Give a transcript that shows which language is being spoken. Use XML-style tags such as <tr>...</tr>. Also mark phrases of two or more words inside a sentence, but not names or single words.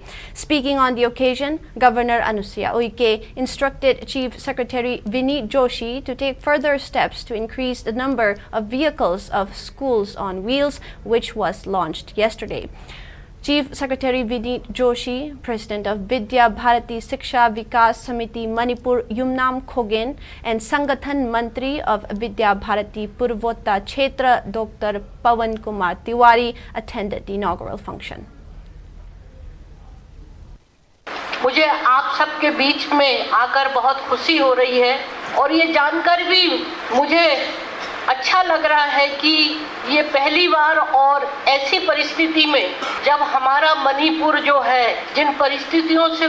<en>Speaking on the occasion, Governor Anusuya Uike instructed Chief Secretary Vinny Joshi to take further steps to increase the number of vehicles of Schools on Wheels, which was launched yesterday. Chief Secretary Vinny Joshi, President of Vidya Bharati Shiksha Vikas Samiti Manipur Yumnam Khogen, and Sangathan Mantri of Vidya Bharati Purvota Kshetra Dr. Pawan Kumar Tiwari attended the inaugural function.</en> <hi>मुझे आप सबके बीच में आकर बहुत खुशी हो रही है और ये जानकर भी मुझे अच्छा लग रहा है कि ये पहली बार और ऐसी परिस्थिति में जब हमारा मणिपुर जो है जिन परिस्थितियों से</hi>